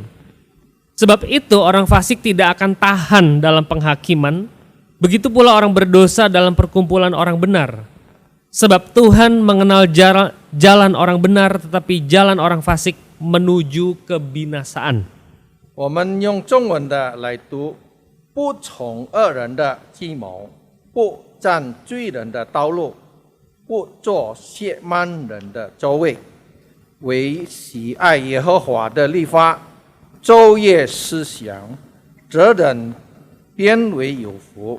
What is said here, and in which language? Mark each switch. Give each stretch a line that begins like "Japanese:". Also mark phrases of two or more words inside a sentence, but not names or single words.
Indonesian: Sebab itu orang fasik tidak akan tahan dalam penghakiman, begitu pula orang berdosa dalam perkumpulan orang benar. Sebab Tuhan mengenal jalan orang benar, tetapi jalan orang fasik menuju kebinasaan.
Chinese: 我们用中文的来读：不从恶人的计谋，不站罪人的道路，不坐亵慢人的座位，唯喜爱耶和华的律法，昼夜思想，这人便为有福。